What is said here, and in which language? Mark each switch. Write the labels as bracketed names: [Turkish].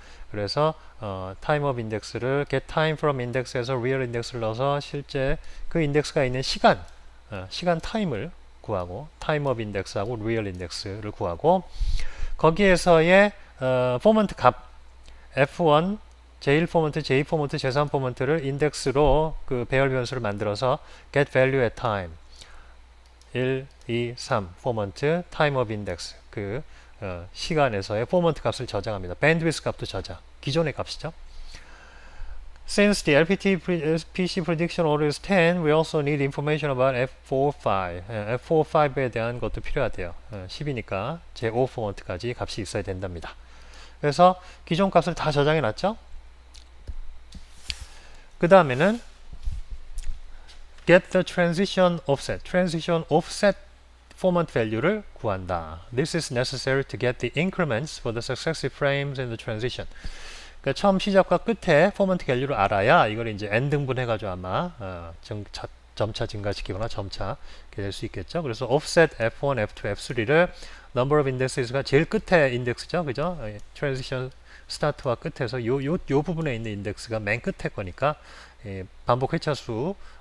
[Korean] 그래서 time of index를 get time from index에서 real index를 넣어서 실제 그 인덱스가 있는 시간 타임을 구하고 time of index하고 real index를 구하고 거기에서의 포먼트 값 f1 제1 포먼트, 제2 포먼트, 제3 포먼트를 인덱스로 그 배열 변수를 만들어서 get value at time 1, 2, 3 포먼트 time of index 그 시간에서의 포먼트 값을 저장합니다. bandwidth 값도 저장. 기존의 값이죠. [English] Since the LPC prediction order is 10, we also need information about F45. [Korean] F45에 대한 것도 필요하대요. 10이니까 제5 포먼트까지 값이 있어야 된답니다. 그래서 기존 값을 다 저장해 놨죠. 그 다음에는 get the transition offset format value를 구한다. [English] This is necessary to get the increments for the successive frames in the transition. [Korean] 그러니까 처음 시작과 끝에 포먼트 밸류를 알아야 이걸 이제 n 등분 해가지고 아마 점차 증가시키거나 점차 될 수 있겠죠. 그래서 offset f1, f2, f3를 number of indexes가 제일 끝에 인덱스죠, 그죠? transition 스타트와 끝에서 요 부분에 있는 인덱스가 맨 끝에 거니까 반복 회차수